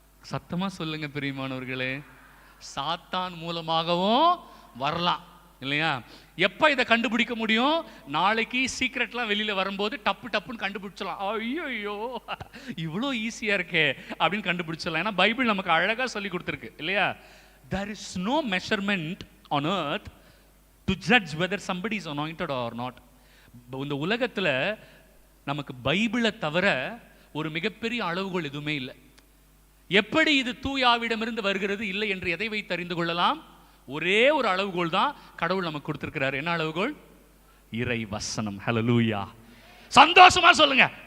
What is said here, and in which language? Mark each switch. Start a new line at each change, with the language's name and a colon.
Tamil: சத்தமா சொல்லுங்க பிரியமானவர்களே, சாத்தான் மூலமாகவும் வரலாம், இல்லையா? எப்ப இதை கண்டுபிடிக்க முடியும்? நாளைக்கு சீக்ரெட்லாம் வெளியில வரும்போது டப்பு டப்புன்னு கண்டுபிடிச்சலாம். ஐயோ இவ்வளோ ஈஸியா இருக்கே அப்படின்னு கண்டுபிடிச்சலாம். ஏன்னா பைபிள் நமக்கு அழகா சொல்லி கொடுத்துருக்கு, இல்லையா?
English: There is no measurement on earth to judge whether somebody is anointed or not.
Tamil: இந்த உலகத்துல நமக்கு பைபிளை தவிர ஒரு மிகப்பெரிய அளவுகோல் எதுவுமே இல்லை. எப்படி இது தூயாவிடமிருந்து வருகிறது இல்லை என்று எதை வைத்து அறிந்து கொள்ளலாம்? ஒரே ஒரு அளவுகோல் தான் கடவுள் நமக்கு கொடுத்திருக்கிறார். என்ன அளவுகோல்? இறை வசனம். ஹல்லேலூயா. சந்தோஷமா சொல்லுங்க.